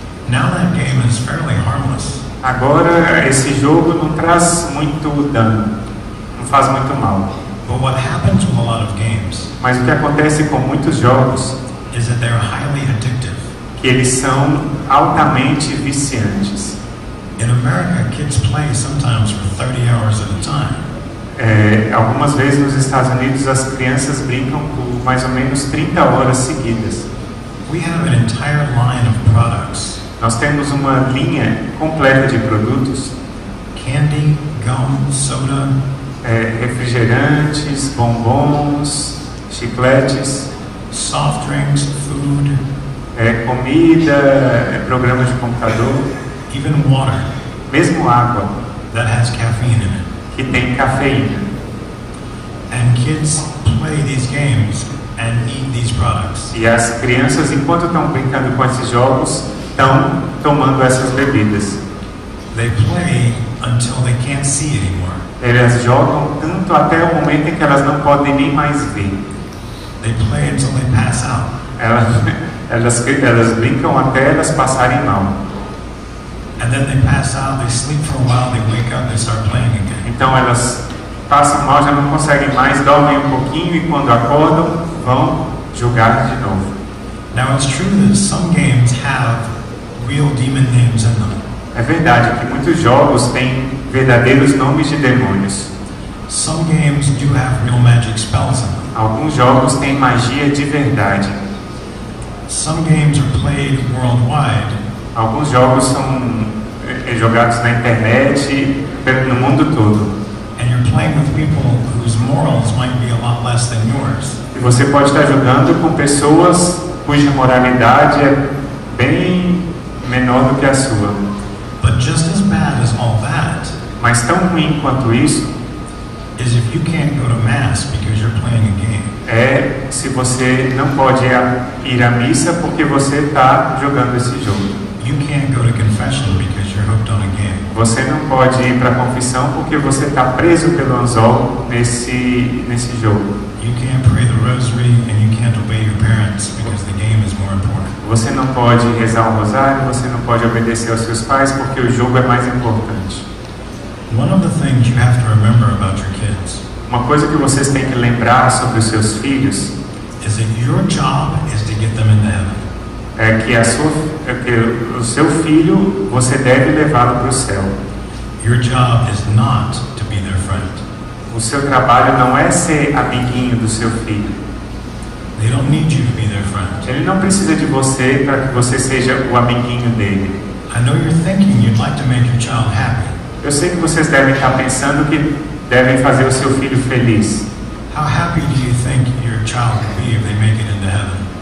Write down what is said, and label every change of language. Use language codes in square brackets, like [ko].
[en] Now that game is fairly harmless. [pt] Agora, esse jogo não traz muito dano, não faz muito mal. [en] But what happens with a lot of games [pt] Mas o que acontece com muitos jogos [en] is that they're highly addictive. [pt] que eles são altamente viciantes. [en] In America, kids play sometimes for 30 hours at a time. [pt] Algumas vezes nos Estados Unidos as crianças brincam por mais ou menos 30 horas seguidas. [en] We have an entire line of products. [pt] Nós temos uma linha completa de produtos, [en] Candy, gum, soda, [pt] refrigerantes, bombons, chicletes, [en] soft drinks, food, [pt] comida, programas de computador, [en] even water [pt] mesmo água [en] that has caffeine in it. [pt] que tem cafeína. [en] And kids play these games and eat these products. [pt] E as crianças, enquanto estão brincando com esses jogos, estão tomando essas bebidas. [en] They play until they can't see anymore. [pt] Elas jogam tanto até o momento em que elas não podem nem mais ver. [en] They play until they pass out. [pt] Elas brincam até elas passarem mal. [en] And then they pass out, they sleep for a while, they wake up, they start playing again. [pt] Então elas passam mal, já não conseguem mais, dormem um pouquinho e quando acordam, vão jogar de novo. [en] Now it's true that some games have real demon names in them. [pt] É verdade que muitos jogos têm verdadeiros nomes de demônios. [en] Some games do have real magic spells in them. [pt] Alguns jogos têm magia de verdade. [en] Some games are played worldwide. [pt] Alguns jogos são jogados na internet no mundo todo. [en] And you're playing with people whose morals might be a lot less than yours. [pt] E você pode estar jogando com pessoas cuja moralidade é bem menor do que a sua. [en] But just as bad as all that [pt] Mas tão ruim quanto isso [en] is if you can't go to mass because you're playing a game. [pt] é se você não pode ir à missa porque você está jogando esse jogo. [en] You can't go to confession because you're hooked on a game. [pt] Você não pode ir para a confissão porque você está preso pelo anzol nesse jogo. [en] You can't pray the rosary and you can't obey your parents because the game is more important. [pt] Você não pode rezar o rosário, você não pode obedecer aos seus pais porque o jogo é mais importante. [en] One of the things you have to remember about your kids [pt] Uma coisa que vocês têm que lembrar sobre os seus filhos [en] is that your job is to get them into heaven. [pt] é que o seu filho você deve levá-lo para o céu. [en] Your job is not to be their friend. [pt] O seu trabalho não é ser amiguinho do seu filho. [en] They don't need you to be their friend. [pt] Ele não precisa de você para que você seja o amiguinho dele. [en] I know you're thinking you'd like to make your child happy. [pt] Eu sei que vocês devem estar pensando que devem fazer o seu filho feliz. [en] How happy do you think your child will be if they make it into heaven?